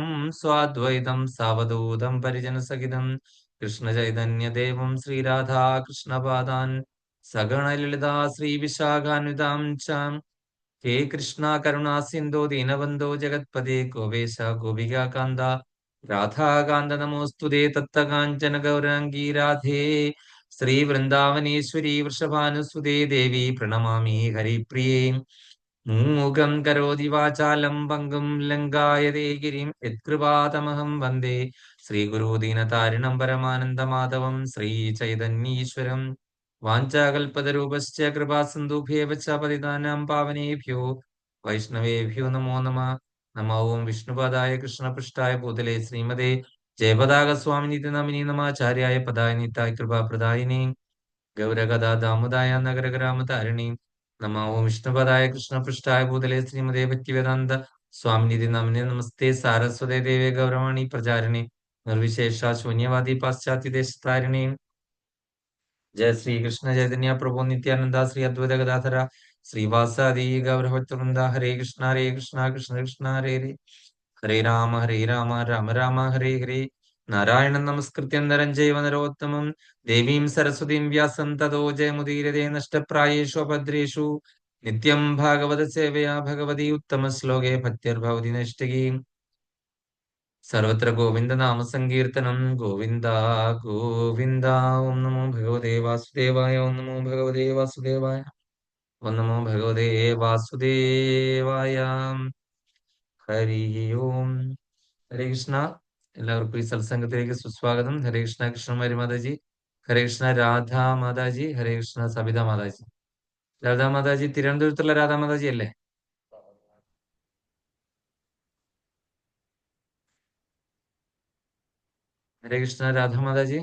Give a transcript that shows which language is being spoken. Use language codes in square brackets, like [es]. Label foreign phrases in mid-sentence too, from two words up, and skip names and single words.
[sa] स्वाद्वैतं सावधूतं परिजनसहितं कृष्णचैतन्यदेवं श्रीराधा कृष्णपादान् सगणललिता श्रीविशाखान्वितां च हे कृष्णा करुणा सिन्धो दीनबन्धो जगत्पते गोपेश गोपिकान्त राधाकान्त नमोऽस्तुते तप्तकाञ्चन गौराङ्गी राधे श्रीवृन्दावनेश्वरी वृषभानुसुते देवी प्रणमामि हरिप्रिये। മൂകം കരോതി വാചാലം പങ്കും ലങ്കായതേ ഗിരിം യത്കൃപാതമഹം വന്ദേ ശ്രീഗുരു ദീനതാരിണം പരമാനന്ദമാധവം ശ്രീചൈതന്യീശ്വരം വാഞ്ചാകൽപതരൂപശ്ച കൃപാസിന്ധുഭ്യേവ ച പതിതാനാം പാവനേഭ്യോ വൈഷ്ണവേഭ്യോ നമോ നമഃ. നമോ ഓം വിഷ്ണുപാദായ കൃഷ്ണപൃഷ്ഠായ ഭൂതലേ ശ്രീമതേ ജയപതാകസ്വാമിനിതി നമിനി നമാചാര്യായ പദായ നിതായ കൃപാപ്രദായിനി ഗൗരഗദാ ദാമോദായ നഗരഗ്രാമതാരിണി നമോ ഓം വിഷ്ണുപദായ കൃഷ്ണപൃഷ്ഠായ ഭൂതലേ ശ്രീമതേ ഭക്തിവേദാന്ത സ്വാമിനിധി നമിനെ നമസ്തേ സാരസ്വതേ ദേവേ ഗൗരവാണി പ്രചാരിണി നിർവിശേഷ ശൂന്യവാദി പാശ്ചാത്യ ദേശത്താരിണി जय श्री कृष्ण चैतन्य प्रभु नित्यानंदा श्री अद्वैत गदाधर श्रीवासादि गौरभक्तवृंदा हरे कृष्णा कृष्ण कृष्ण हरे हरे हरे राम राम राम हरे हरे नारायणं नमस्कृत्य नरं चैव नरोत्तमं देवीं सरस्वतीं व्यासं ततो जयमुदीरते नष्टप्रायेषु भद्रेषु नित्यं भागवत सेवया भगवती उत्तमश्लोके भक्तिर्भवति नैष्टिकी सर्वत्र गोविंद नाम संकीर्तनं गोविंद गोविंद। ओम नमो भगवते वासुदेवाय ओम नमो भगवते वासुदेवाय ओम नमो भगवते वासुदेवाय। हरि ओम। ഹരേ കൃഷ്ണ. [ml] എല്ലാവർക്കും ഈ സത്സംഗത്തിലേക്ക് സുസ്വാഗതം. [sa] ഹരേ കൃഷ്ണ [ml] കൃഷ്ണകുമാരി മാതാജി, [sa] ഹരേ കൃഷ്ണ [ml] രാധാ മാതാജി, [sa] ഹരേ കൃഷ്ണ [ml] സബിത മാതാജി. രാധാ മാതാജി തിരുവനന്തപുരത്തുള്ള രാധാ മാതാജി അല്ലേ? [sa] ഹരേ കൃഷ്ണ [ml] രാധാ മാതാജി.